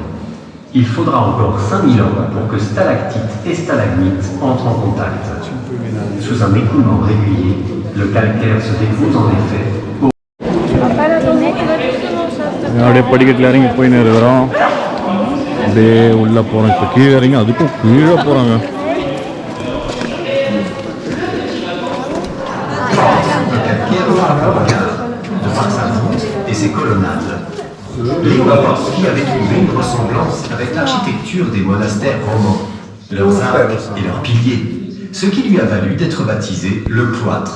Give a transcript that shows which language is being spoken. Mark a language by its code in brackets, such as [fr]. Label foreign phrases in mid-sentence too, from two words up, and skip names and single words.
[fr] Il faudra encore 5000 ans pour que stalactites et stalagmites entrent en contact. Sous un écoulement régulier, le calcaire se dépose en effet au... [ta] அப்படியே படிக்கட்டில் இறங்கி போயின்னு இருக்கிறோம். அப்படியே உள்ளே போகிறோம். இப்போ கீழே இறங்கி அதுக்கும் கீழே போகிறாங்க. [fr] de par sa voûte et ses colonnades. Léon Brosse avait trouvé une ressemblance avec l'architecture des monastères romans, leurs arcs et leurs piliers, ce qui lui a valu d'être baptisé le cloître.